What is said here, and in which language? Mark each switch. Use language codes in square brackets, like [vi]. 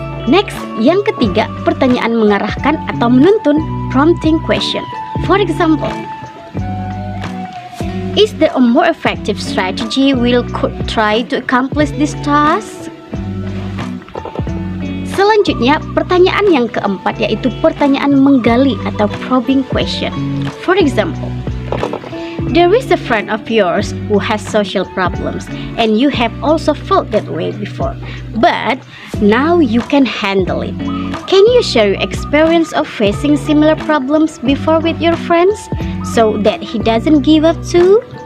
[id] Next, yang ketiga, pertanyaan mengarahkan atau menuntun, prompting question. [en] For example, is there a more effective strategy we could try to accomplish this task? [id] Selanjutnya, pertanyaan yang keempat yaitu pertanyaan menggali atau probing question. [en] For example, there is a friend of yours who has social problems and you have also felt that way before, but now you can handle it. Can you share your experience of facing similar problems before with your friends so that he doesn't give up too?